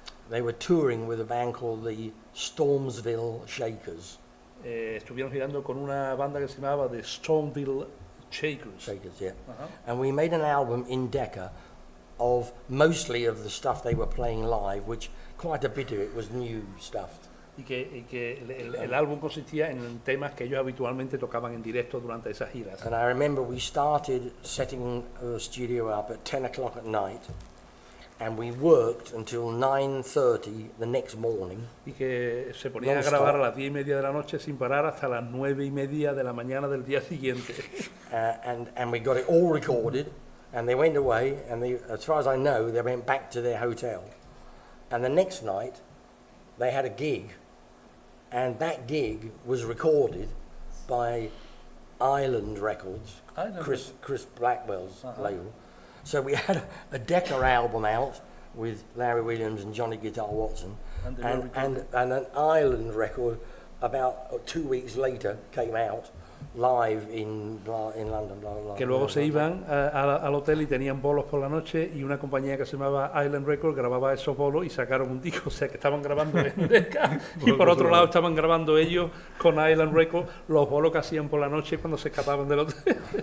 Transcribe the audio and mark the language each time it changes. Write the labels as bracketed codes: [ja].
[en] They were touring with a band called the Stormsville Shakers. [es] Estuvieron girando con una banda que se llamaba The Stormville Shakers. [en] Shakers, yeah. And we made an album in Decca of mostly of the stuff they were playing live, which quite a bit of it was new stuff. [es] Y que el álbum consistía en temas que ellos habitualmente tocaban en directo durante esas giras. [en] And I remember we started setting the studio up at 10 o'clock at night, and we worked until 9:30 the next morning. [es] Y que se ponían a grabar a las 10:30 de la noche sin parar hasta las 9:30 de la mañana del día siguiente. [en] And we got it all recorded, And they went away, and as far as I know, they went back to their hotel. And the next night, they had a gig, and that gig was recorded by Island Records, Chris Blackwell's label. So we had a Decca album out with Larry Williams and Johnny Guitar Watson, and an Island record about 2 weeks later came out live in London. Blah, blah, [es] que luego se iban al hotel y tenían bolos por la noche, y una compañía que se llamaba Island Records grababa esos bolos y sacaron un disco, o sea que estaban grabando en Decca y por otro lado estaban grabando ellos con Island Records los bolos que hacían por la noche cuando se escapaban del hotel.